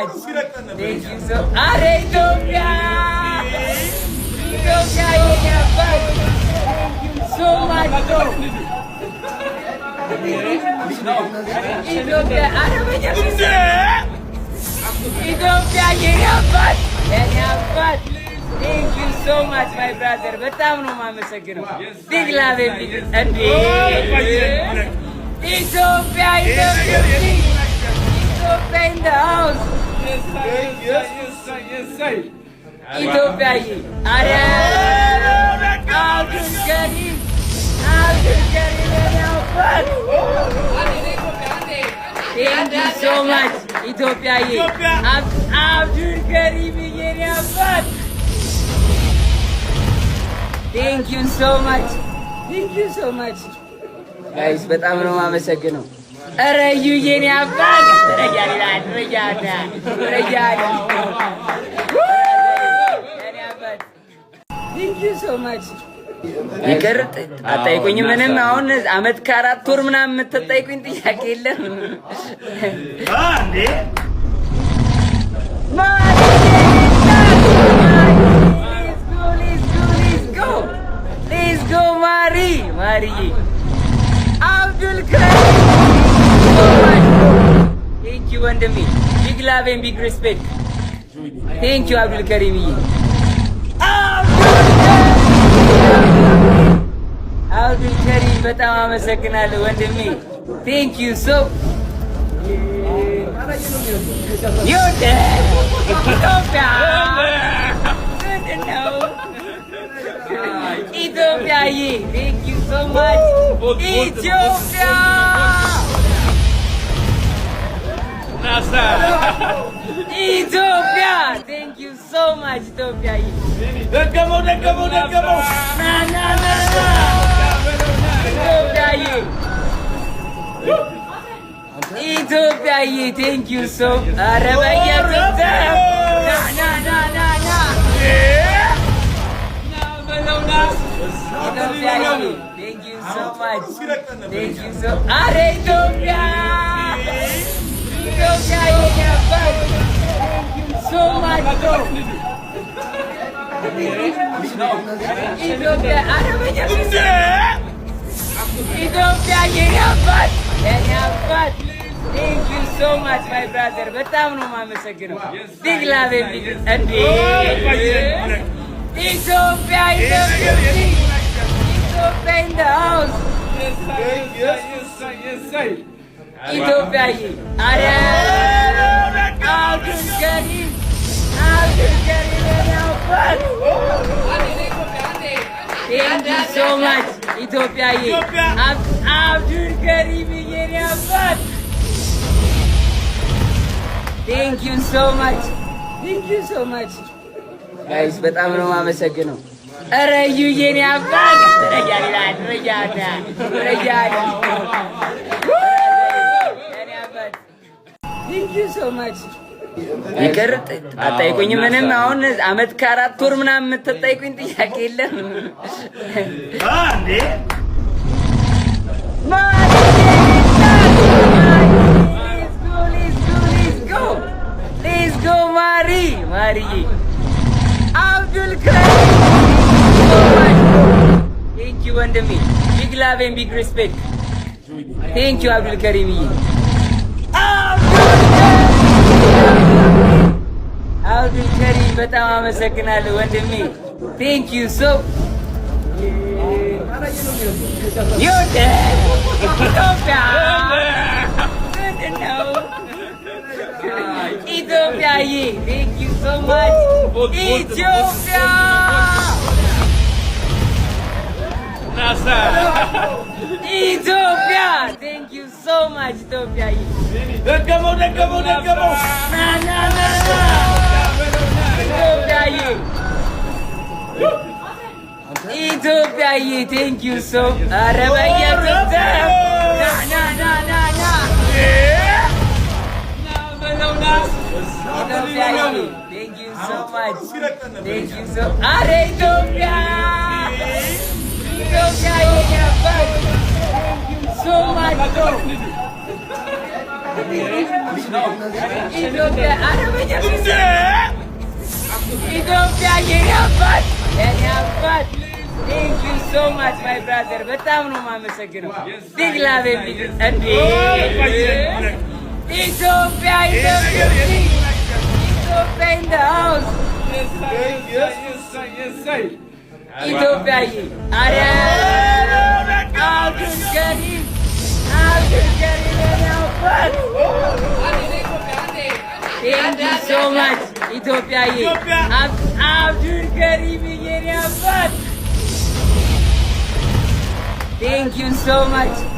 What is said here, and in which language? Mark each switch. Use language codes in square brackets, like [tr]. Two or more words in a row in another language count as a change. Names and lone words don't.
[am] አረ ኢትዮጵያ ኢትዮጵያ የኔ አባት [en] so much [am] ኢትዮጵያ አረበኛ ኢትዮጵያ የኔ አባት [en] Thank you so much my brother [am] በጣም ነው የማመሰግነው [en] big love [am] እንዴ ኢትዮጵያ [en] in the house [am] ኢትዮጵያዬ አረ አብዱል ከሪም [en] Thank you so much [am] ኢትዮጵያዬ አብዱል ከሪም የኔ አባት [en] Thank you so much guys [am] በጣም ነው የማመሰግነው ኧረ እዩ የኔ አባት [en] Thank you so much [am] ይቅር አጠይቁኝ ምንም አሁን አመት ከአራት ወር ምናምን የምትጠይቁኝ ጥያቄ የለም አንዴ [en] Let's go [am] ማሪ አብዱል ከሪም [en] Thank you ወንድሜ big love and big respect Thank you አብዱል ከሪም [am] አብዱል ከሪም በጣም አመሰግናለሁ ወንድሜ [en] Thank you so ኢትዮጵያዬ Thank you so much ኢትዮጵያ ኢትዮጵያ Thank you so much ኢትዮጵያዬ [am] ደገመው [en] ኢትዮጵያዬ Thank you so [am] ኧረ በየሩት ኢትዮጵያዬ [en] Thank you so much [am] ኧረ ኢትዮጵያ የኔ አባት [en] Thank you so much [am] ኢትዮጵያ አረበኛ ኢትዮጵያ የኔ አባት [en] Thank you so much my brother [am] በጣም ነው የማመሰግነው [en] big love እንዴ ኢትዮጵያ in the house [am] ኢትዮጵያዬ አረ አብዱል ከሪም [en] Thank you so much [am] ኢትዮጵያዬ አብዱል ከሪም የኔ አባት [en] Thank you so much [am] guys በጣም ነው የማመሰግነው ኧረ እዩ የኔ አባት [en] Thank you so much [am] ይቅር አጠይቁኝ ምንም አሁን አመት ከአራት ወር ምናምን የምትጠይቁኝ ጥያቄ የለም አንዴ [en] Let's go [am] ማሪ [en] አብዱል ከሪም Thank you ወንድሜ big love and big respect Thank you አብዱል ከሪም [am] አብዱል ከሪም በጣም አመሰግናለሁ ወንድሜ [en] Thank you so ኢትዮጵያዬ Thank you so much ኢትዮጵያ Thank you so much ኢትዮጵያዬ [am] ደገመው [en] ኢትዮጵያዬ Thank you so [am] ኧረ በየሩት ኢትዮጵያዬ [en] Thank you so much [am] ኧረ ኢትዮጵያ የኔ አባት [en] Thank you so much [am] ኢትዮጵያ አረበኛ ኢትዮጵያ የኔ አባት የኔ አባት [en] Thank you so much my brother [am] በጣም ነው የማመሰግነው [en] big love [am] እንዴ [en] ኢትዮጵያ ኢትዮጵያ in the house [am] ኢትዮጵያ አረ አብዱል ከሪም የኔ አባት [en] Thank you so much [am] ኢትዮጵያ አብዱል ከሪም የኔ አባት [en] Thank you so much